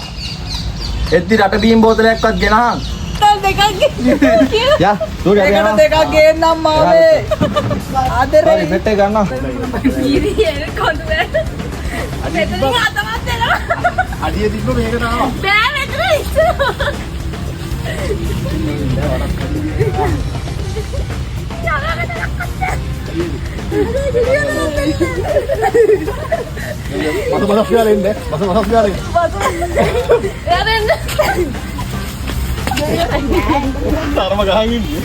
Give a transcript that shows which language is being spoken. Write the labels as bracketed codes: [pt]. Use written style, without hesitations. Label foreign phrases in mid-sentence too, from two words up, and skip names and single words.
[si] එද්දි රට බීම් බෝතලයක්වත් ගෙනහන්. දෙකක් යා දුර යනවා. දෙකක් ගේන්නම් මාමේ ආදරේ හරි මෙට්ටේ ගන්න. ඉරියල් කොන්ද මෙතනින් අතවත් දෙනවා. අඩිය තිබ්බ මේකට ආවා. බෑ මෙතන [id] Masuk biarin deh. Masuk biarin. Ntar mah angin.